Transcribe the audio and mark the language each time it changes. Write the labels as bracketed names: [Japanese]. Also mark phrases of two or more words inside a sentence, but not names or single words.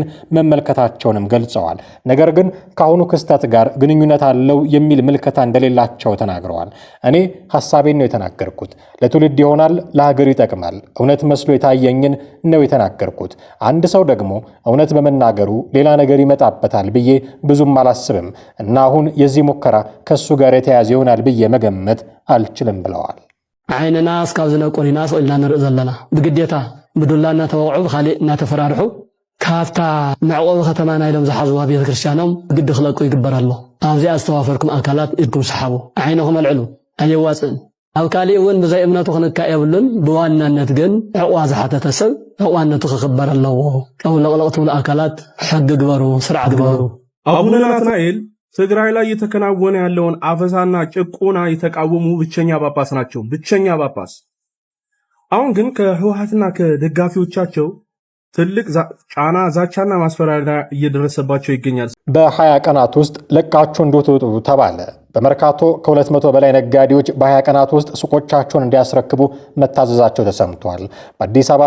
[Amharic] መመልከታቸውንም ገልጸዋል። ነገር ግን ከአሁኑ ክስተት ጋር ግንኙነት አለው የሚል ምልከታ እንደሌላቸው ተናግረዋል። እኔ ሐሳቤን ነው የተናገርኩት፣ ለትውልድ ይሆናል፣ ለሀገር ይጠቅማል፣ እውነት መስሎ የታየኝን ነው የተናገርኩት። አንድ ሰው ደግሞ እውነት በመናገሩ ሌላ ነገር ይመጣበታል ብዬ ብዙም አላስብም እና አሁን የዚህ ሙከራ ከሱ ጋር የተያዘ ይሆናል ብዬ መገመት አልችልም ብለዋል። [Tigrinya] ዓይንና እስካብ ዝነቆሪና ስኢልና ንርኢ ዘለና ብግዴታ ብዱላ እናተወቅዑ ብካሊእ እናተፈራርሑ ካብታ መዕቆቢ ከተማ ናይሎም ዝሓዝዋ ቤተ ክርስቲያኖም ግዲ ክለቁ ይግበር ኣሎ። ኣብዚኣ ዝተዋፈርኩም ኣካላት ኢድኩም ሰሓቡ፣ ዓይንኹም ኣልዕሉ፣ ኣየዋፅእን። ኣብ ካሊእ እውን ብዘይ እምነቱ ክንካእ የብሉን። ብዋናነት ግን ዕቑባ ዝሓተተ ሰብ ዕቑባነቱ ክኽበር ኣለዎ። ቀውለቕለቕ ትብሉ ኣካላት ሕጊ ግበሩ፣ ስርዓት ግበሩ። [Amharic] አቡነ ናትናኤል ትግራይ ላይ እየተከናወነ ያለውን አፈሳና ጭቆና የተቃወሙ ብቸኛ ጳጳስ ናቸው። ብቸኛ ጳጳስ። አሁን ግን ከህወሓትና ከደጋፊዎቻቸው ትልቅ ጫና፣ ዛቻና ማስፈራሪያ እየደረሰባቸው ይገኛል። በ20 ቀናት ውስጥ ለቃችሁ እንድትወጡ ተባለ። በመርካቶ ከ200 በላይ ነጋዴዎች በ20 ቀናት ውስጥ ሱቆቻቸውን እንዲያስረክቡ መታዘዛቸው ተሰምቷል። በአዲስ አበባ